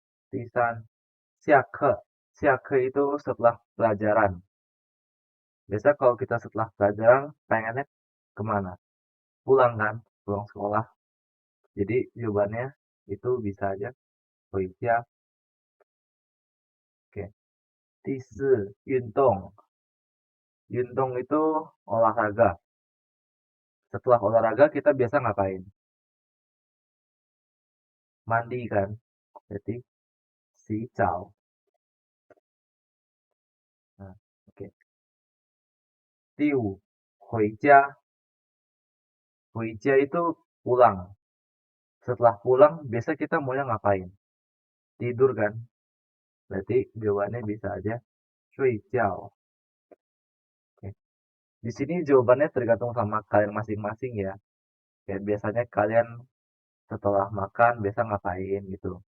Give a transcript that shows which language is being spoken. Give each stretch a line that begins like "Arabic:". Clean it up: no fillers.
Chinese: 第三，下课，下课
Indonesian: itu setelah pelajaran. Biasa kalau kita setelah pelajaran pengennya kemana? Pulang kan? Pulang sekolah. Jadi jawabannya itu bisa aja
Chinese: 回家.
Indonesian: Oke.
Chinese: 第四，运动，运动
Indonesian: itu olahraga. Setelah olahraga kita biasa ngapain? Mandi kan? Jadi
Chinese: 洗澡.
Indonesian: Nah, oke.
Chinese: 第五，回家，回家
Indonesian: itu pulang. Setelah pulang biasa kita maunya ngapain? Tidur kan? Berarti jawabannya bisa aja
Chinese: 睡觉.
Indonesian: Oke. Di sini jawabannya tergantung sama kalian masing-masing ya. Kayak biasanya kalian setelah makan biasa ngapain gitu.